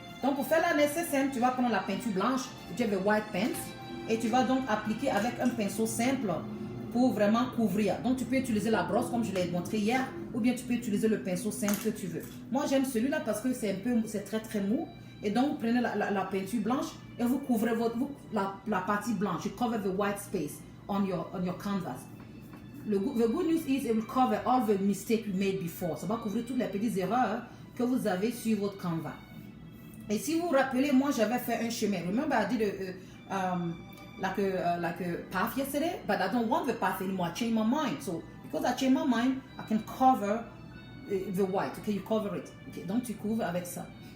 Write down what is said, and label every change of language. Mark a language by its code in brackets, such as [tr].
[fr] Donc, pour faire la neige, c'est simple. Tu vas prendre la peinture blanche, tu as [en] the white paint, [fr] et tu vas donc appliquer avec un pinceau simple pour vraiment couvrir. Donc, tu peux utiliser la brosse comme je l'ai montré hier, ou bien tu peux utiliser le pinceau simple que tu veux. Moi, j'aime celui-là parce que c'est très très mou. Et donc, vous prenez la peinture blanche et vous couvrez la partie blanche. [en] You cover the white space on your canvas. The good news is it will cover all the mistakes you made before. [fr] Ça va couvrir toutes les petites erreurs que vous avez sur votre canvas. Et si vous vous rappelez, moi j'avais fait un chemin. [en] Remember I did like a path yesterday, but I don't want the path anymore. I changed my mind. So because I changed my mind, I can cover the white. Okay, you cover it. [fr] Okay, donc tu couvres avec ça.